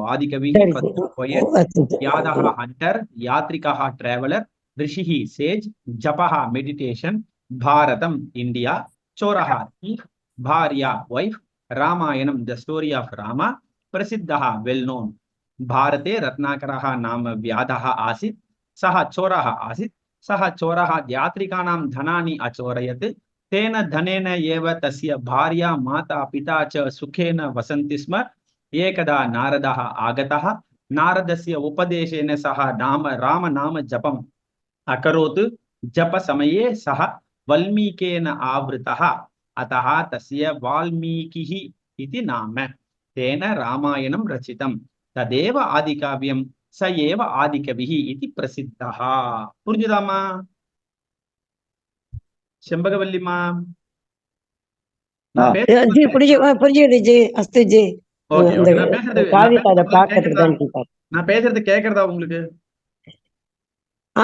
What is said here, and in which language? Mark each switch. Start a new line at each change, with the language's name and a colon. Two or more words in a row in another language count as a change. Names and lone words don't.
Sanskrit: ஆதிகவிஹி
Tamil: சரி ஜி. போயட், ஆச்சு ஜி.
English: யாதகா hunter, யாத்ரிகா traveller, ரிஷிஹி sage, ஜபஹா meditation, பாரதம் India, சோரஹா thief, பாரியா wife, ராமாயணம் the story of Rama, பிரசித்தஹா well known.
Sanskrit: भारते रत्नाकरः नाम व्याधः आसीत्, सः चोरः आसीत्, सः चोरः यात्रिकाणां धनानि अचोरयत्, तेन धनेन एव तस्य भार्या माता पिता च सुखेन वसन्ति स्म। एकदा नारदः आगतः, नारदस्य उपदेशेन सः राम नाम जपम् अकरोत्। जप समये सः वल्मीकेन आवृतः, अतः तस्य वाल्मीकिः इति नाम। तेन रामायणं रचितं, तदेव आदिकाव्यं, स एव आदिकविः इति प्रसिद्धः.
Tamil: புரிஞ்சுதாமா செம்பகவல்லிமா? நான் ஜி பேசுறது புரிஞ்சுது ஜி. அஸ்து ஜி. ஓகே இந்த ஓகே. நான் பேசுறது காவியத்தை அதை பார்க்கறதுக்கு கேக்குறதா? தான் கேட்பாரு. நான் பேசுறது கேக்குறதா உங்களுக்கு? ஆ